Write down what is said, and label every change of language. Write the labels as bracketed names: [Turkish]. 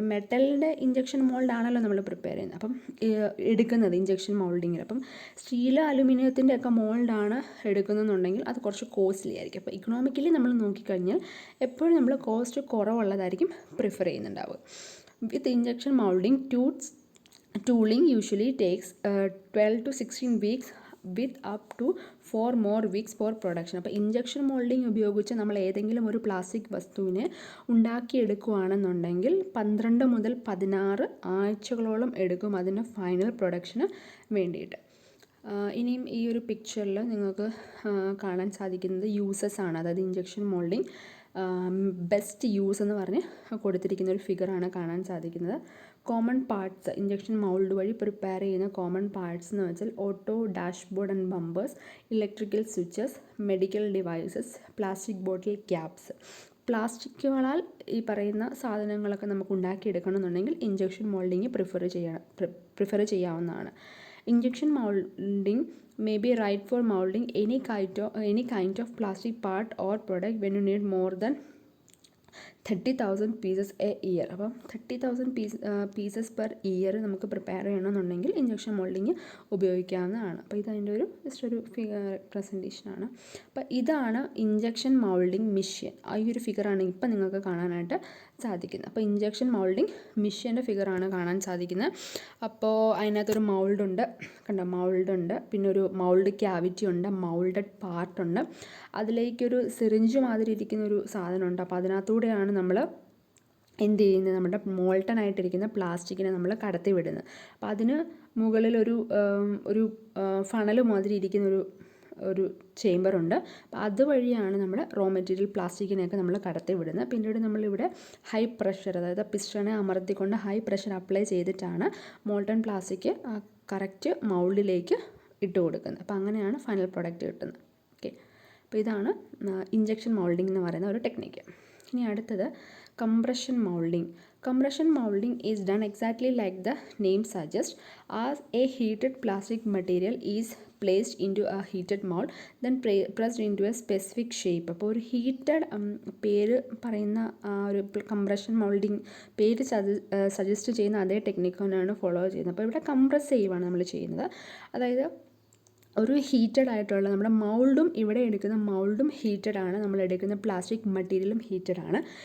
[Malayalam] മെറ്റലിൻ്റെ injection മോൾഡാണല്ലോ നമ്മൾ prepare ചെയ്യുന്നത്, അപ്പം എടുക്കുന്നത് ഇഞ്ചക്ഷൻ മോൾഡിങ്ങിൽ. അപ്പം സ്റ്റീല്, അലുമിനിയത്തിൻ്റെ ഒക്കെ മോൾഡാണ് എടുക്കുന്നതെന്നുണ്ടെങ്കിൽ അത് കുറച്ച് കോസ്റ്റ്ലി ആയിരിക്കും. അപ്പോൾ ഇക്കണോമിക്കലി നമ്മൾ നോക്കിക്കഴിഞ്ഞാൽ എപ്പോഴും നമ്മൾ cost കുറവുള്ളതായിരിക്കും prefer ചെയ്യുന്നുണ്ടാവുക. [English] With injection moulding tooling usually takes 12 to 16 weeks with up to 4 more weeks for production. [Malayalam] അപ്പോൾ ഇഞ്ചക്ഷൻ മോൾഡിങ് ഉപയോഗിച്ച് നമ്മൾ ഏതെങ്കിലും ഒരു പ്ലാസ്റ്റിക് വസ്തുവിനെ ഉണ്ടാക്കിയെടുക്കുകയാണെന്നുണ്ടെങ്കിൽ 12 മുതൽ 16 ആഴ്ചകളോളം എടുക്കും അതിൻ്റെ ഫൈനൽ പ്രൊഡക്ഷന് വേണ്ടിയിട്ട്. ഇനിയും ഈ ഒരു പിക്ചറിൽ നിങ്ങൾക്ക് കാണാൻ സാധിക്കുന്നത് യൂസസ് ആണ്. അതായത് ഇഞ്ചക്ഷൻ മോൾഡിങ് ബെസ്റ്റ് യൂസ് എന്ന് പറഞ്ഞ് കൊടുത്തിരിക്കുന്ന ഒരു ഫിഗറാണ് കാണാൻ സാധിക്കുന്നത്. കോമൺ പാർട്സ്, ഇഞ്ചക്ഷൻ മൗൾഡ് വഴി പ്രിപ്പയർ ചെയ്യുന്ന കോമൺ പാർട്സ് എന്ന് വെച്ചാൽ auto dashboard and bumpers, electrical switches, medical devices, plastic bottle caps. പ്ലാസ്റ്റിക്കുകളാൽ ഈ പറയുന്ന സാധനങ്ങളൊക്കെ നമുക്ക് ഉണ്ടാക്കിയെടുക്കണമെന്നുണ്ടെങ്കിൽ ഇഞ്ചക്ഷൻ മോൾഡിങ് പ്രിഫർ ചെയ്യാവുന്നതാണ്. [English] Injection molding may be right for molding any kind of plastic part or product when you need more than 30,000 pieces a year. [Malayalam] അപ്പം 30,000 [English] pieces per year [Malayalam] നമുക്ക് prepare ചെയ്യണമെന്നുണ്ടെങ്കിൽ injection moulding ഉപയോഗിക്കാവുന്നതാണ്. അപ്പോൾ ഇതതിൻ്റെ ഒരു just ഒരു പ്രസൻറ്റേഷനാണ്. അപ്പോൾ ഇതാണ് ഇഞ്ചക്ഷൻ മോൾഡിങ് മെഷീൻ. ഈ ഒരു ഫിഗറാണ് ഇപ്പം നിങ്ങൾക്ക് കാണാനായിട്ട് സാധിക്കുന്നത്. അപ്പോൾ ഇഞ്ചക്ഷൻ മോൾഡിങ് മെഷീൻ്റെ ഫിഗറാണ് കാണാൻ സാധിക്കുന്നത്. അപ്പോൾ അതിനകത്തൊരു മൗൾഡുണ്ട്, കണ്ടോ, മൗൾഡുണ്ട്, പിന്നെ ഒരു മൗൾഡ് ക്യാവിറ്റി ഉണ്ട്, മൗൾഡഡ് പാർട്ടുണ്ട്, അതിലേക്കൊരു സിറിഞ്ച് മാതിരി ഇരിക്കുന്നൊരു സാധനമുണ്ട്. അപ്പോൾ അതിനകത്തൂടെയാണ് നമ്മൾ എന്ത് ചെയ്യുന്നത്, നമ്മുടെ മോൾട്ടൺ ആയിട്ടിരിക്കുന്ന പ്ലാസ്റ്റിക്കിനെ നമ്മൾ കടത്തി വിടുന്നത്. അപ്പോൾ അതിന് മുകളിൽ ഒരു ഫണൽ മാതിരി ഇരിക്കുന്നൊരു ചേമ്പറുണ്ട്. അപ്പോൾ അതുവഴിയാണ് നമ്മൾ റോ മെറ്റീരിയൽ പ്ലാസ്റ്റിക്കിനെയൊക്കെ നമ്മൾ കടത്തി വിടുന്നത്. പിന്നീട് നമ്മളിവിടെ ഹൈ പ്രഷർ, അതായത് പിസ്റ്റണെ അമർത്തിക്കൊണ്ട് ഹൈ പ്രഷർ അപ്ലൈ ചെയ്തിട്ടാണ് മോൾട്ടൺ പ്ലാസ്റ്റിക് കറക്റ്റ് മൗൾഡിലേക്ക് ഇട്ട് കൊടുക്കുന്നത്. അപ്പോൾ അങ്ങനെയാണ് ഫൈനൽ പ്രോഡക്റ്റ് കിട്ടുന്നത്. ഓക്കെ, അപ്പോൾ ഇതാണ് ഇഞ്ചക്ഷൻ മൗൾഡിംഗ് എന്ന് പറയുന്ന ഒരു ടെക്നിക്ക്. ഇനി അടുത്തത് compression molding. [English] Compression molding is done exactly like the name suggests, as a heated plastic material is placed into a heated mold, then pressed into a specific shape. [Malayalam] അപ്പോൾ ഒരു heated പേര് പറയുന്ന ഒരു കംപ്രഷൻ മോൾഡിങ് പേര് suggest ചെയ്യുന്ന അതേ technique തന്നെയാണ് follow ചെയ്യുന്നത്. അപ്പോൾ ഇവിടെ കംപ്രസ് ചെയ്യുവാണ് നമ്മൾ ചെയ്യുന്നത്. അതായത് ഒരു ഹീറ്റഡ് ആയിട്ടുള്ള നമ്മുടെ മൗൾഡും, ഇവിടെ എടുക്കുന്ന മൗൾഡും ഹീറ്റഡ് ആണ്, നമ്മൾ എടുക്കുന്ന പ്ലാസ്റ്റിക് മെറ്റീരിയലും ഹീറ്റഡ് ആണ്.